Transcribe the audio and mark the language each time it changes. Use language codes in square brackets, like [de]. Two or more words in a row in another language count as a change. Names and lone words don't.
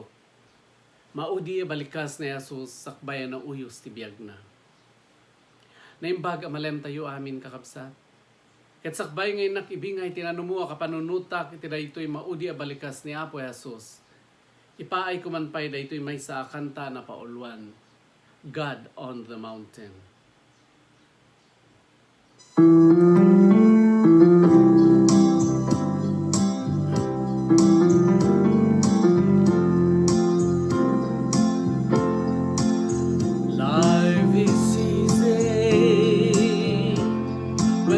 [ilo] Maudi balikas ni Jesus sakbayan na uyos ti biyag na. Naimbag amalem tayo amin kakabsat. Ket sakbay ngay nakibingay tinanumuha kapanunutak iti daytoy maudi a balikas ni Apo Jesus. Ipaay kumanpay daytoy may sa kanta na paulwan. [en] God on the mountain. Life is easy when